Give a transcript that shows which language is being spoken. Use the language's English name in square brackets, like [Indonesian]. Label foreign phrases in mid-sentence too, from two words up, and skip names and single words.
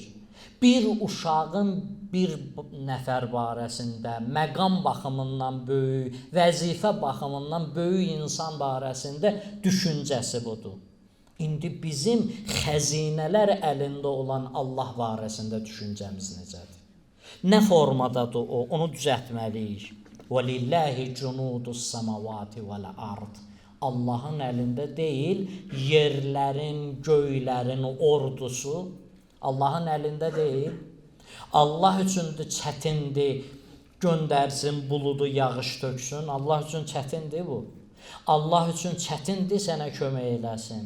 [Azerbaijani] Bir uşağın bir nəfər barəsində, məqam baxımından böyük, vəzifə baxımından böyük insan barəsində düşüncəsi budur. İndi bizim xəzinələr əlində olan Allah barəsində düşüncəmiz necədir? Nə formadadır o? Onu düzəltməliyik. [Arabic] وَلِلَّهِ جُنُودُ السَّمَوَاتِ وَالْأَرْضِ [Azerbaijani] Allahın əlində deyil, yerlərin, göylərin ordusu Allahın əlində deyil. Allah üçün də çətindir, göndərsin, buludu, yağış töksün. Allah üçün çətindir bu. Allah üçün çətindir, sənə kömək eləsin.